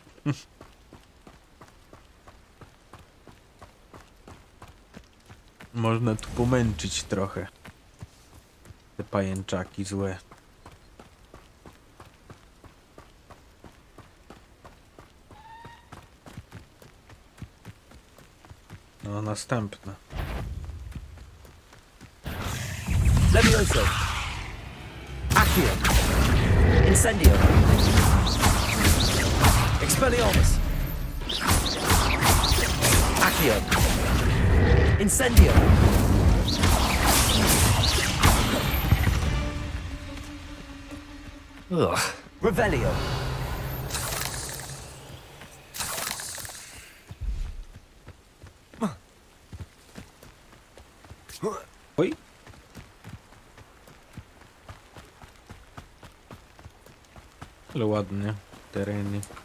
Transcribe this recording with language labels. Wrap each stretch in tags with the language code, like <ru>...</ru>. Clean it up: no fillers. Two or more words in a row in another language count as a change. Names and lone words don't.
<pl>Można tu pomęczyć trochę. Te pajęczaki złe. No, następne. Levioso. Accio. Incendio. Expelliarmus. Accio. Incendio. Ugh. Revelio. Oj. Ale ładnie. Tereny.</pl>